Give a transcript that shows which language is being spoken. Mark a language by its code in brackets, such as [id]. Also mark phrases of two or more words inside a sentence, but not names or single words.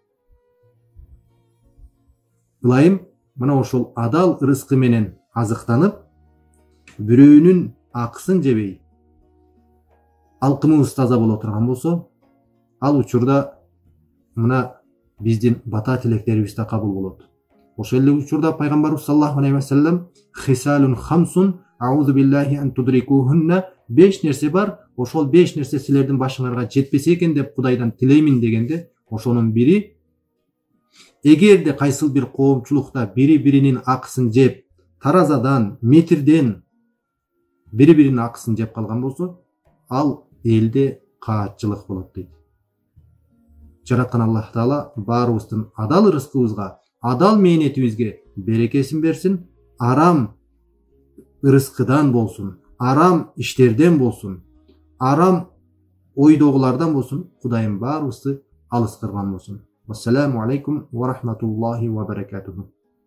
[ky] Ылайым, мына ошол адал рызкы менен азыктанып, бирөөнүн акысын жебей, алкымыбыз таза боло турган болсо, ал учурда мына биздин бата тилектерибиз да кабыл болот. Ошол эле учурда пайгамбарыбыз [ar] صلى الله عليه وسلم خصال خمس أعوذ بالله أن تدركوهن, [ky] 5 нерсе бар, ошол 5 нерсе силердин башыңарга жетпесе экен деп Кудайдан тилеймин дегенде, ошонун бири, эгерде кайсыл бир коомчулукта бири-биринин акысын жеп, таразадан, метрден бири-биринин акысын жеп калган болсо, ал элде каатчылык болот дейт. Жараткан Аллах Таала баарыбыздын адал рызкыбызга, адал мээнетибизге берекесин берсин, арам рызкыдан болсун, арам иштерден болсун, арам ойдогулардан болсун, Кудайым баарыбызды алыс кылган болсун. [ar] السلام عليكم ورحمة الله وبركاته.